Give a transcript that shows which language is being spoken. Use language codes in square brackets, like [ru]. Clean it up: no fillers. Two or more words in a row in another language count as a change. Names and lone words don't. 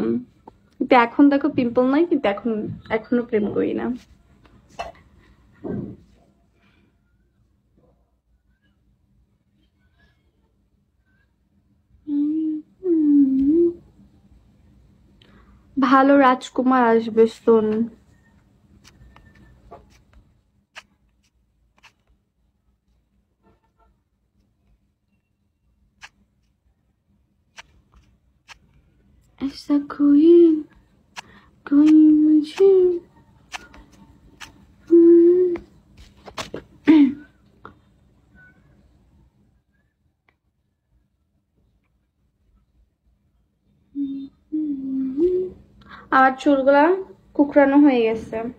[bn] কিন্তু এখন দেখো পিম্পল নাই, কিন্তু এখনো প্রেম করি না। ভালো রাজকুমার আসবে শোন। [hi] ऐसा कोई कोई मुझे [bn] আমার চুলগুলা কুকরানো হয়ে গেছে।